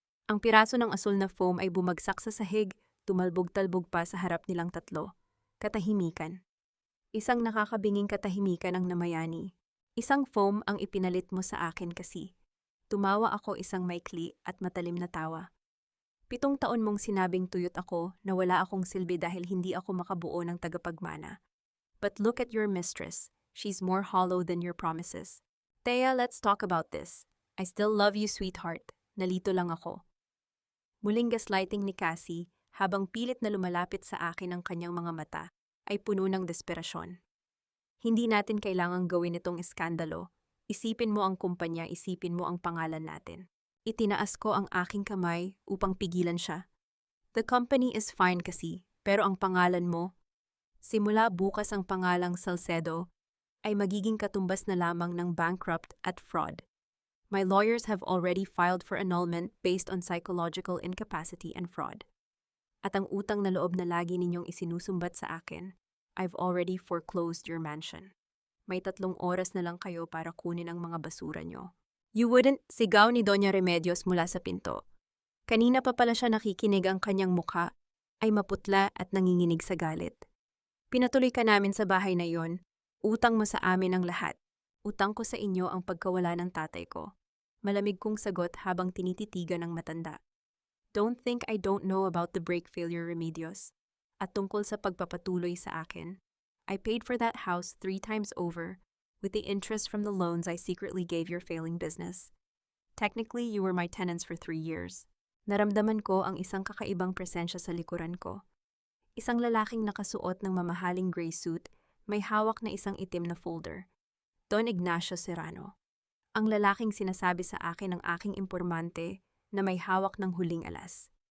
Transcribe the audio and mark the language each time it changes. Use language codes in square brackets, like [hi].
[tl] Ang piraso ng asul na foam ay bumagsak sa sahig, tumalbog-talbog pa sa harap nilang tatlo. Katahimikan. Isang nakakabinging katahimikan ang namayani. "Isang foam ang ipinalit mo sa akin, kasi." Tumawa ako, isang maikli at matalim na tawa. 7 taon mong sinabing tuyot ako na wala akong silbi dahil hindi ako makabuo ng tagapagmana. [en] But look at your mistress. She's more hollow than your promises. "Thea, let's talk about this. I still love you, sweetheart." [tl] Nalito lang ako. Muling gaslighting ni Cassie habang pilit na lumalapit sa akin ang kanyang mga mata ay puno ng desperasyon. "Hindi natin kailangang gawin itong iskandalo. Isipin mo ang kumpanya, isipin mo ang pangalan natin." Itinaas ko ang aking kamay upang pigilan siya. [en] "The company is fine, [tl] kasi, pero ang pangalan mo, simula bukas ang pangalang Salcedo ay magiging katumbas na lamang ng bankrupt at fraud. [en] My lawyers have already filed for annulment based on psychological incapacity and fraud. [tl] At ang utang na loob na lagi ninyong isinusumbat sa akin, [en] I've already foreclosed your mansion. [tl] May 3 oras na lang kayo para kunin ang mga basura nyo." [en] "You wouldn't," [tl] sigaw ni Doña Remedios mula sa pinto. Kanina pa pala siya nakikinig, ang kanyang mukha ay maputla at nanginginig sa galit. "Pinatuloy ka namin sa bahay na yon. Utang mo sa amin ang lahat. Utang ko sa inyo ang pagkawala ng tatay ko." Malamig kong sagot habang tinititigan ng matanda. [en] "Don't think I don't know about the brake failure, Remedios. [tl] At tungkol sa pagpapatuloy sa akin, [en] I paid for that house 3 times over with the interest from the loans I secretly gave your failing business. Technically, you were my tenants for 3 years. [tl] Naramdaman ko ang isang kakaibang presensya sa likuran ko. Isang lalaking nakasuot ng mamahaling gray suit, may hawak na isang itim na folder. Don Ignacio Serrano. Ang lalaking sinasabi sa akin ng aking impormante na may hawak ng huling alas.